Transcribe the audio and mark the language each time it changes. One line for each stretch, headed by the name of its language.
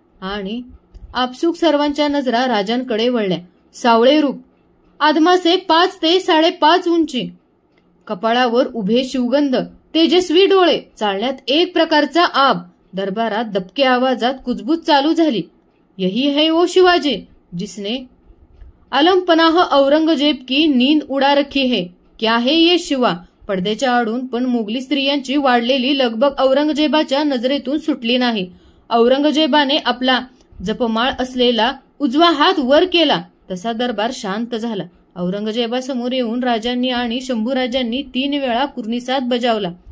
Marathi: आणि आपसूक सर्वांच्या नजरा राजांकडे वळल्या. सावळे रूप, आदमासे 5 ते 5.5 उंची, कपाळावर उभे शिवगंध, तेजस्वी डोळे, चालण्यात एक प्रकारचा आब. दरबारात दबके आवाजात कुजबूज चालू झाली.
Hindi: यही है वो शिवाजी जिसने अलमपनाह औरंगजेब की नींद उडा रखी है. क्या है ये शिवा?
Marathi: पडद्याच्या आडून पण मोगली स्त्रियांची वाढलेली लगबग औरंगजेबाच्या नजरेतून सुटली नाही. औरंगजेबाने आपला जपमाळ असलेला उजवा हात वर केला तसा दरबार शांत झाला. औरंगजेबासमोर येऊन राजांनी आणि शंभूराजांनी 3 वेळा कुर्निसाद बजावला.